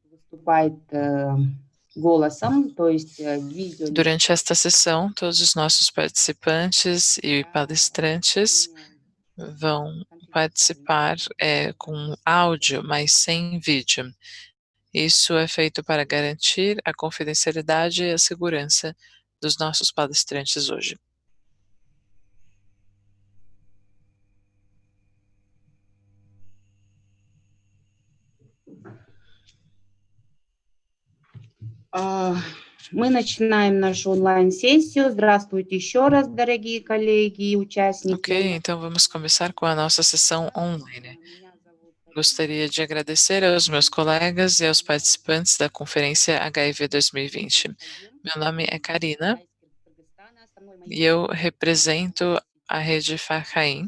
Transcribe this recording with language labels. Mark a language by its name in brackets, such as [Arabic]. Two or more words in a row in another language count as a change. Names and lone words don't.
[Portuguese] Durante esta sessão, todos os nossos participantes e palestrantes vão participar com áudio, mas sem vídeo. Isso é feito para garantir a confidencialidade e a segurança dos nossos palestrantes hoje. [Russian] Мы начинаем нашу онлайн-сессию. Здравствуйте еще раз, дорогие коллеги и участники. [Portuguese] Ok, então vamos começar com a nossa sessão online. Gostaria de agradecer aos meus colegas e aos participantes da Conferência HIV 2020. Meu nome é Karina e eu represento a rede Farhain.